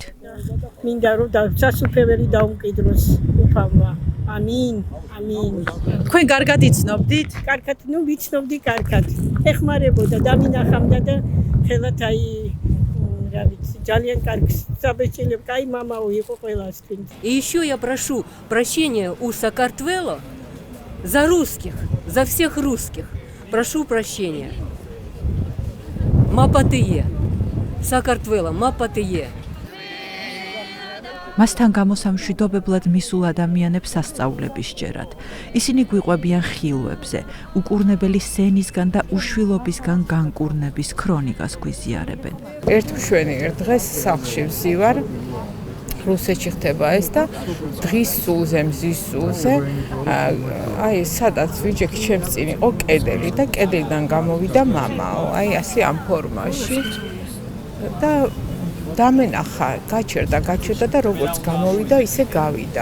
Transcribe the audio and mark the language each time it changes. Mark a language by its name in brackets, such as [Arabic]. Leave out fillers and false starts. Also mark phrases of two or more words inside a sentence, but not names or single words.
[Georgian] მინდა რომ სასუფეველი დაუმყიდროს უფალმა. ამინ, ამინ. თქვენ კარგად იცნობდით? კარგად, ვიცნობდი კარგად. ეხმარებოდა, დამინახავდა და ხელათ აი რა ვიცი, ძალიან კარგი საბეჭდილება, კაი მამაო იყო ყველასთვის. [Russian] И еще я прошу прощения у Сакартвела за русских, за всех русских. Прошу прощения. Мапатые. [Georgian] საქართველო, მაპატიეთ. მასთან გამოსამშვიდობებლად მისულ ადამიანებს სასწაულები სჯერათ. ისინი გვიყვებიან ხილვებზე, უკურნებელი სენისგან და უშვილობისგან განკურნების ქრონიკას გვიზიარებენ. ერთმშვენი ერთ დღეს სახლში ვზივარ, რუსეთში ხდება ეს და დღის სულზე, მზის სულზე, აი სადაც ვიჯექი ჩემს წინ იყო კედელი და კედელიდან გამოვიდა მამაო, აი ასე ამ ფორმაში და დამენახა, გაჩერდა და როგორც გამოვიდა, ისე გავიდა.